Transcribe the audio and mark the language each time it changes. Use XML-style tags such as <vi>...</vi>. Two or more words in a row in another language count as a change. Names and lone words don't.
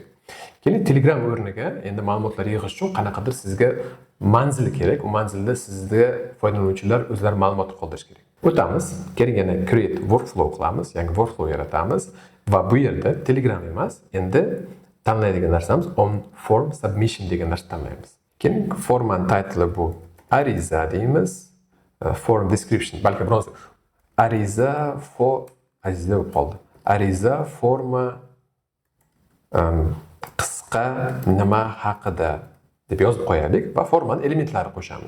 <uz>Keling, Telegram o'rniga endi ma'lumotlar yig'ish uchun qanaqadir sizga manzil kerak. U manzilda sizga foydalanuvchilar o'zlari ma'lumot qoldirish kerak. O'tamiz. Keling, yana</uz> <en>create workflow</en> <uz>qilamiz, yangi workflow yaratamiz va bu yerda Telegram emas, endi tanlaydigan narsamiz</uz> <en>on form submission</en> <uz>degan narsani tanlaymiz. Keling, forman title bu ariza deymiz.</uz> <en>Form description,</en> <uz>balki biroz ariza bo'lib qoldi. Ariza forma qisqa nima haqida deb yozib qo'yaylik va formani elementlari qo'shamiz.</uz>